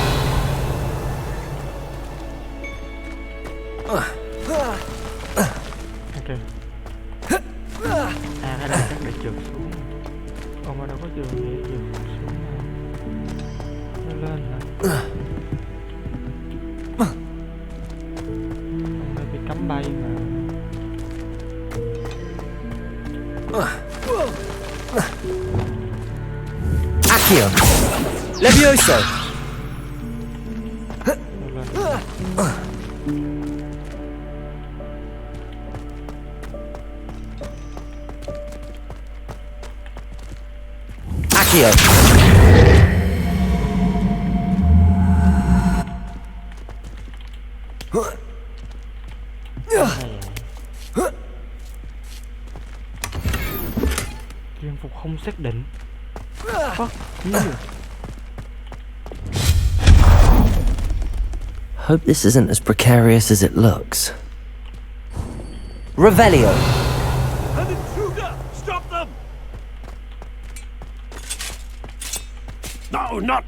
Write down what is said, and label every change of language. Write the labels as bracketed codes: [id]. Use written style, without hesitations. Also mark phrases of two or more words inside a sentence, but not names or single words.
[vi] Ok. À cái này chắc để trượt xuống. Ồ mà đâu có đường để trượt xuống đâu. Nó lên hả? Hôm nay bị cấm bay mà. Accio. Levioso. Nó lên. Accio. Chuyên phục không xác định. [en] Fuck you. Hope this isn't as precarious as it looks. Revelio. An intruder! Stop them! No, not...